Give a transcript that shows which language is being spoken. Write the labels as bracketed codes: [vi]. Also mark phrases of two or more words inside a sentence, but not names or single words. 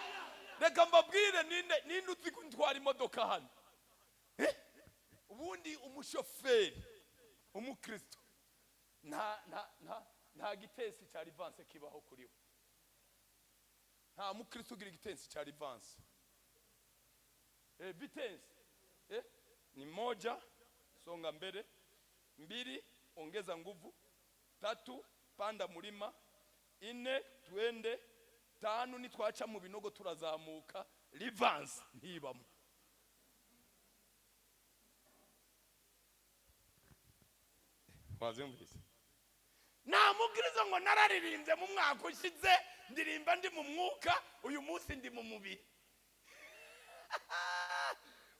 [rw] Reka mbabwire ninde uzi kuntwara imodoka hano ubundi umushoferi umukristo nta gitensi cya rivanse kibaho kuri we. Nta mukristo ugira igitensi cya rivanse. [sw] Vitensi ni moja songa mbele, 2 ongeza nguvu, 3 panda mulima, 4 tuende, 5 nitwacha [rw] mu binogo turazamuka. Rivanse ntibamo. Wazumvise? Na mugirizo ngo nararirimbye mu mwaka ushize ndirimba ndi mu mwuka uyu munsi ndi mu mubiri.